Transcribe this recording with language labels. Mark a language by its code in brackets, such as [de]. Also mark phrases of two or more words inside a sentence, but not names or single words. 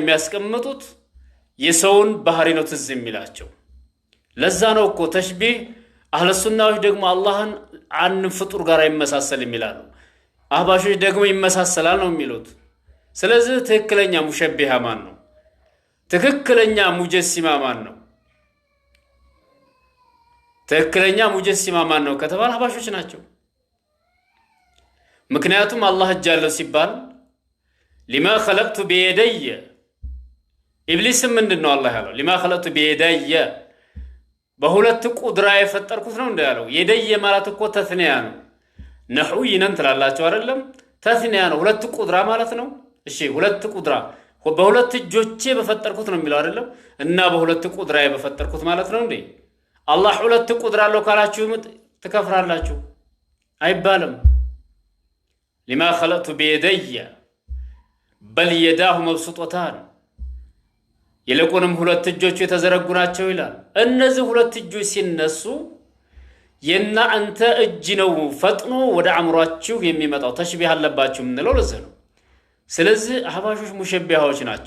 [am] የሚያስቀምጡት የሰውን ባህሪ ነው ትዝ የሚላቸው ለዛ ነው እኮ ተሽቢህ አህለ ሱናዎች ደግሞ አላህን አን ፍጡር ጋር ይመሳሰል ይላሉ አህባሾች ደግሞ ይመሳሰላል ነው የሚሉት ስለዚህ ትክክለኛ ሙሸቢሃ ማን ነው ትክክለኛ ሙጀሲማ ማን ነው ትክክለኛ ሙጀሲማ ማን ነው ከተባለ አህባሾች ናቸው ምክንያቱም አላህ እጃለው ሲባል [ar] لما خلقت بيدي [am] ኢብሊስ ምንድነው አላህ ያለው [ar] لما خلقت بيدي [am] በሁለት ቁድራ የፈጠርኩት ነው እንዳለው የደየ ማለት እኮ ተስኒያ ነው ነህዊ ነን ትላላችሁ አይደለም ተስኒያ ነው ሁለት ቁድራ ማለት ነው እሺ ሁለት ቁድራ በሁለት እጆቼ በፈጠርኩት ነው የሚለው አይደለም እና በሁለት ቁድራ በፈጠርኩት ማለት ነው እንዴ አላህ ሁለት ቁድራ አለው ካላችሁ ትከፍራላችሁ አይባልም لما [ar] خلقت بيدي بل يداه مبسوطتان [am] ይልቁንም ሁለት እጆቹ የተዘረጉ ናቸው ይላል እነዚህ ሁለት እጆች ሲነሱ የና አንተ እጅ ነው ፈጥኖ ወደ አእምሯችሁ የሚመጣው ተሽቢህ አለባችሁ ምንለው ለዚህ ነው ስለዚህ አህባሾች ሙሸቢሃዎች ናቸው